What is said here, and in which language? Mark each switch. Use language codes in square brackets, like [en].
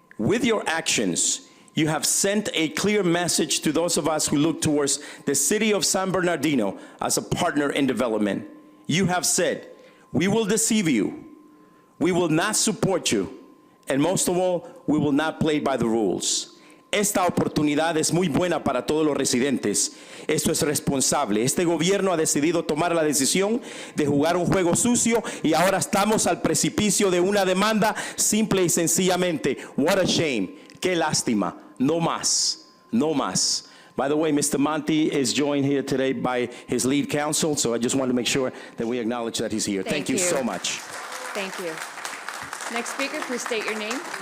[en] With your actions, you have sent a clear message to those of us who look towards the city of San Bernardino as a partner in development. You have said, we will deceive you, we will not support you, and most of all, we will not play by the rules. [es] Esta oportunidad es muy buena para todos los residentes. Esto es responsable. Este gobierno ha decidido tomar la decisión de jugar un juego sucio y ahora estamos al precipicio de una demanda simple y sencillamente. [en] What a shame. [es] Qué lástima. No más. No más. [en] By the way, Mr. Monty is joined here today by his lead counsel, so I just want to make sure that we acknowledge that he's here. Thank you so much. Thank you. Next speaker, please state your name.